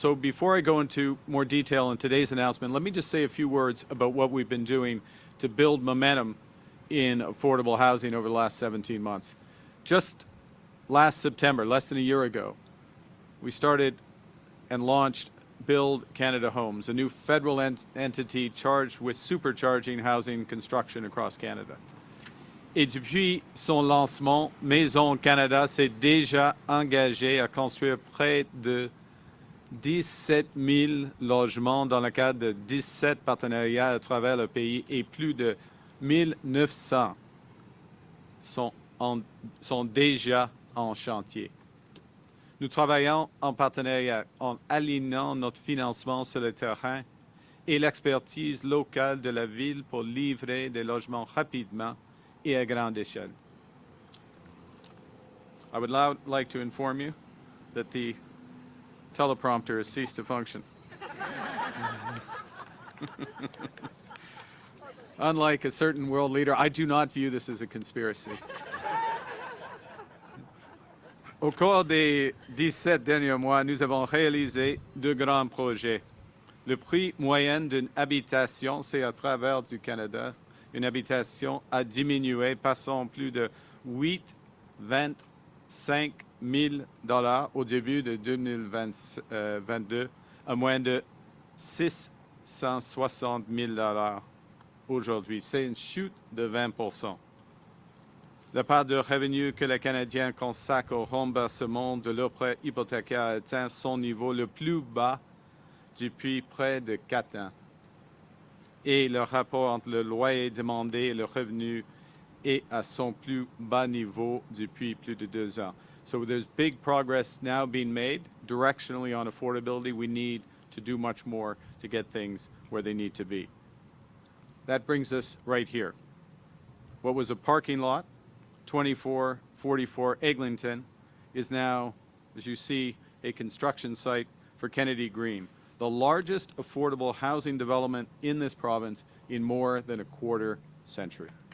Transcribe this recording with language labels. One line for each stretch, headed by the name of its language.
English: So before I go into more detail in today's announcement, let me just say a few words about what we've been doing to build momentum in affordable housing over the last 17 months. Just last September, less than a year ago, we started and launched Build Canada Homes, a new federal entity charged with supercharging housing construction across Canada.
French: Et depuis son lancement, Maison Canada s'est déjà engagé à construire près de 17 000 logements dans le cadre de 17 partenariats à travers le pays, et plus de 1 900 sont déjà en chantier. Nous travaillons en partenariat en alignant notre financement sur le terrain et l'expertise locale de la ville pour livrer des logements rapidement et à grande échelle.
English: I would now like to inform you that the teleprompter has ceased to function. Unlike a certain world leader, I do not view this as a conspiracy.
French: Au cours des 17 derniers mois, nous avons réalisé deux grands projets. Le prix moyen d'une habitation, c'est à travers du Canada, une habitation a diminué, passant plus de 825 000 $ au début de 2022 à moins de 660 000 $ aujourd'hui. C'est une chute de 20%. La part de revenus que les Canadiens consacrent au remboursement de leurs prêts hypothécaires a atteint son niveau le plus bas depuis près de 4 ans. Et le rapport entre le loyer demandé et le revenu est à son plus bas niveau depuis plus de 2 ans.
English: So there's big progress now being made directionally on affordability. We need to do much more to get things where they need to be. That brings us right here. What was a parking lot, 2444 Eglinton, is now, as you see, a construction site for Kennedy Green, the largest affordable housing development in this province in more than a quarter century.